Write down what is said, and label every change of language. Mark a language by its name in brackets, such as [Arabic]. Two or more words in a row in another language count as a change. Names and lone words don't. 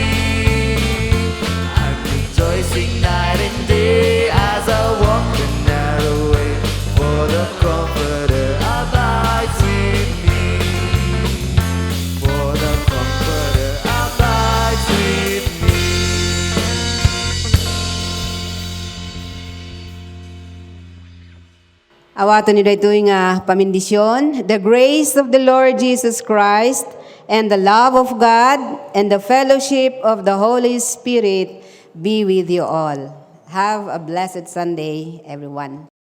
[English] I'm rejoicing night and day as I walk the narrow way, for the Comforter abides with me. For the Comforter abides with me. [Iloko] Awaton ni daytoy nga pamindisyon. [English] The grace of the Lord Jesus Christ and the love of God and the fellowship of the Holy Spirit be with you all. Have a blessed Sunday, everyone.